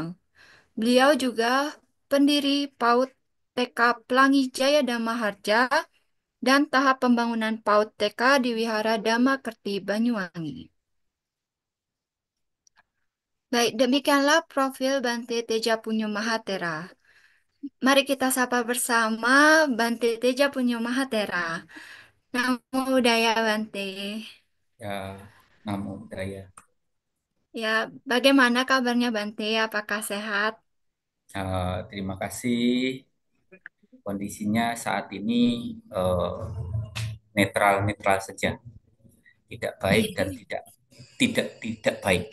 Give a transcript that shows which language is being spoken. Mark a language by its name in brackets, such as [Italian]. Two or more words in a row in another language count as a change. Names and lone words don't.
[Indonesian] Beliau juga pendiri PAUD TK Pelangi Jaya Dhamma Harja dan tahap pembangunan PAUD TK di Wihara Dhamma Kerti Banyuwangi. Baik, demikianlah profil Bante Teja Punyo Mahatera. Mari kita sapa bersama Bante Teja Punyo Mahatera. [Pali] Namo Buddhaya Bante. Ya, namo buddhaya. [Indonesian] Ya, bagaimana kabarnya Bante? Apakah sehat? Terima kasih. Kondisinya saat ini netral-netral saja, tidak baik dan tidak baik.